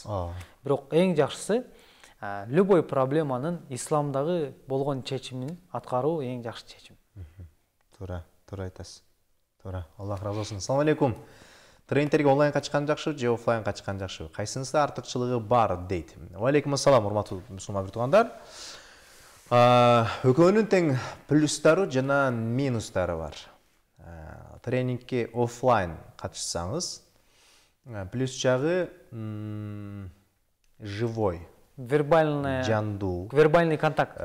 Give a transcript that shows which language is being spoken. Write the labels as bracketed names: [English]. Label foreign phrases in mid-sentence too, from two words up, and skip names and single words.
[Kyrgyz] Бирок эң жакшысы любой проблеманын исламдагы болгон чечимин аткаруу эң жакшы чечим. Туура айтасыз. Туура. Аллах разы болсун. [Arabic] السلام عليكم. [Kyrgyz] Тренингтерге онлайн качкан жакшы же офлайн качкан жакшы? Кайсынысы артыкчылыгы бар дейт. [Arabic] وعليكم السلام, [Kyrgyz] урматтуу мусулман туугандар. Экөөнүн тең плюстары жана минустары бар. Тренингке офлайн катышсаңыз, плюс жагы живой, [Russian] вербальный контакт.